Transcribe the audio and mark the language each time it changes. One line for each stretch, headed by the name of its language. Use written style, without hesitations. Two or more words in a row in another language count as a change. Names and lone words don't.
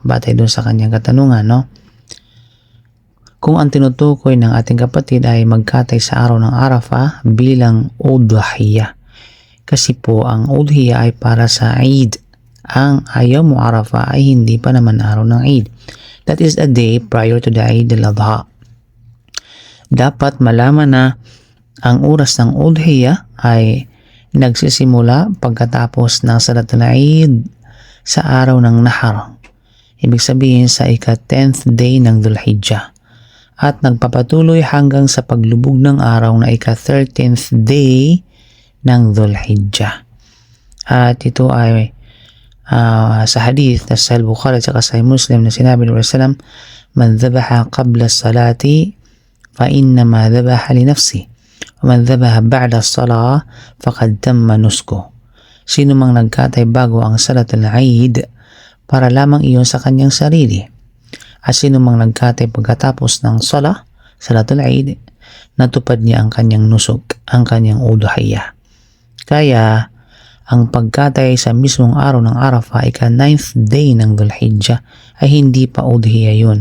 Filipino: Batay doon sa kanyang katanungan, no? Kung ang tinutukoy ng ating kapatid ay magkatay sa araw ng Arafah bilang udhiya. Kasi po, ang udhiya ay para sa Eid. Ang Yawm Arafah ay hindi pa naman araw ng Eid.
English: That is a day prior to the Eid al-Adha.
Filipino: Dapat malaman na ang oras ng udhiya ay nagsisimula pagkatapos ng Salatul Eid sa araw ng Nahar. Ibig sabihin sa ika-10th day ng Dhul Hijjah. At nagpapatuloy hanggang sa paglubog ng araw na ika-13th day ng Dhul Hijjah. At ito ay sa hadith na sa Bukhari at sa Muslim na sinabi ng Rasulullah,
Arabic: من ذبح قبل الصلاة فإنما ذبح لنفسه. من ذبح بعد الصلاة فقد تم نسكه.
Filipino: Sino mang nagkatay bago ang Salatul Eid, para lamang iyon sa kanyang sarili. At sino mang nagkatay pagkatapos ng Salatul Eid, natupad niya ang kanyang nusuk, ang kanyang udhiya. Kaya, ang pagkatay sa mismong araw ng Arafah, ika-9th day ng Dhul Hijjah, ay hindi pa udhiya yun.